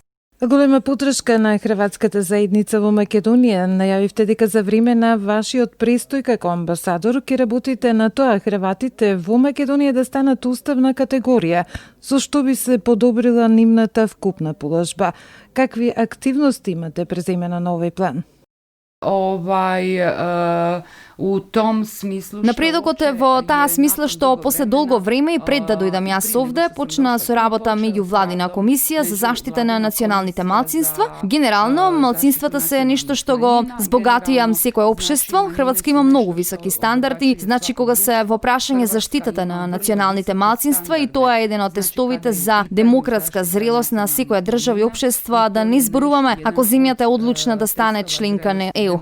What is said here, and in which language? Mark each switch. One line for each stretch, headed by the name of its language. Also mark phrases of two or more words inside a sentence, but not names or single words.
Macedonian: Голема подршка на хрватската заедница во Македонија. Најавивте дека за време на вашиот престој како амбасадор ќе работите на тоа хрватите во Македонија да станат уставна категорија, со што би се подобрила нивната вкупна положба. Какви активности имате преземена на овој план?
Croatian: U tom smislu
Macedonian: Напредокот е во таа смисла што после долго време и пред да дојдам јас овде, почна со работа меѓувладина комисија за заштита на националните малцинства. Генерално, малцинствата се нешто што го збогатија секое општество. Хрватска има многу високи стандарди, значи кога се во прашање заштитата на националните малцинства и тоа е еден од тестовите за демократска зрелост на секоја држава и општество, да не зборуваме ако земјата е одлучна да стане членка на ЕУ.